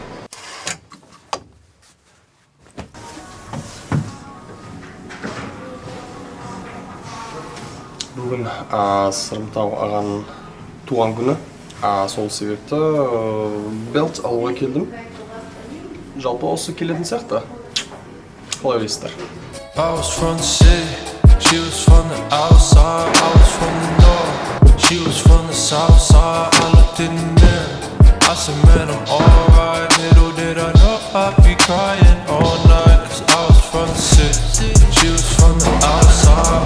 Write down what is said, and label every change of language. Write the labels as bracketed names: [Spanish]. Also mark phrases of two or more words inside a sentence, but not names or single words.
[Kazakh] Бүгін Сырымтау ағаның туған күні, сол себепті белт алуға келдім. Жалпы осы келетін сияқты. Қалай ойлайсыздар? [English] I was from the city, she was from the outside. I was from the north, she was from the south side. I looked in the mirror, I said man I'm alright. Little did I know I'd be crying all night. Cause I was from the city, she was from the outside.